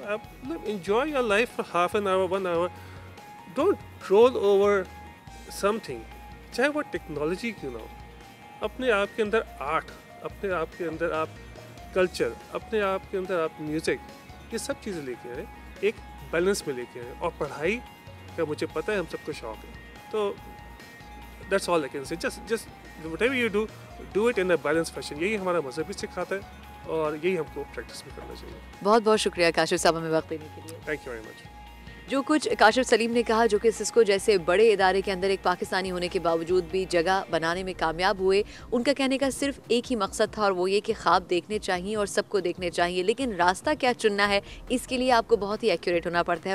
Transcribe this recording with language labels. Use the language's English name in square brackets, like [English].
[English] آپ enjoy your life for half an hour 1 hour. Don't roll over something, [Urdu] چاہے وہ technology کیوں نہ ہو. اپنے آپ کے اندر آرٹ, اپنے آپ کے اندر آپ کلچر, اپنے آپ کے اندر آپ میوزک, یہ سب چیزیں لے کے آئیں, ایک بیلنس میں لے کے آئیں. اور پڑھائی کا مجھے پتہ ہے ہم سب کو شوق ہے, تو [English] That's all I can say. Just whatever you do it in a balanced fashion. [Urdu] یہی ہمارا مذہب بھی سکھاتا ہے, اور یہی ہم کو پریکٹس بھی کرنا چاہیے. بہت بہت شکریہ کاشف صاحب ہمیں وقت دینے کے لیے. [English] Thank you very much. [Urdu] جو کچھ کاشف سلیم نے کہا, جو کہ سسکو جیسے بڑے ادارے کے اندر ایک پاکستانی ہونے کے باوجود بھی جگہ بنانے میں کامیاب ہوئے, ان کا کہنے کا صرف ایک ہی مقصد تھا, اور وہ یہ کہ خواب دیکھنے چاہیے اور سب کو دیکھنے چاہیے, لیکن راستہ کیا چننا ہے اس کے لیے آپ کو بہت ہی ایکوریٹ ہونا پڑتا ہے.